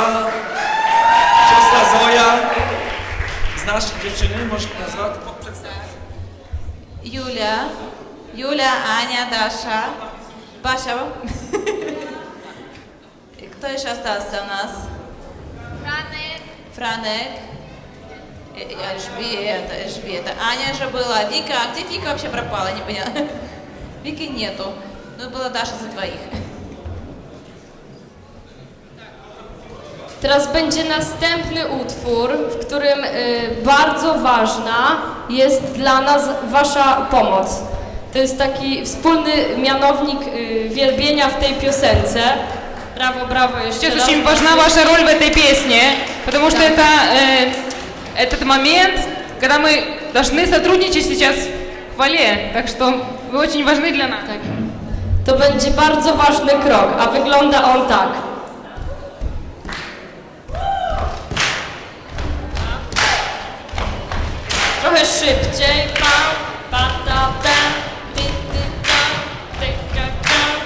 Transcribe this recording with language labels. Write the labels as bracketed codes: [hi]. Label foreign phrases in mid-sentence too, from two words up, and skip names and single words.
[pl] Siostra Zoja. Znasz dziewczyny? Możesz nazwać? Przedstawić. [ru] Юля, Аня, Даша, Паша. Кто еще остался у нас? Франек. Эльжбета. Аня же была. Вика, а где Вика вообще пропала? Не поняла. Вики нету. Ну, была Даша за двоих. [pl] Teraz będzie następny utwór, w którym bardzo ważna jest dla nas wasza pomoc. To jest taki wspólny mianownik wielbienia w tej piosence. Brawo, brawo jeszcze [ru] Сейчас [pl] raz. [ru] очень важна ваша роль в этой песне, потому что это этот момент, когда мы должны сотрудничать сейчас в хвале. Так что вы очень важны для нас. [pl] Tak. To będzie bardzo ważny krok, a wygląda on tak. Trochę szybciej. Pam, pa, ta, ta, ty, ty, ta, ty, ka, ta.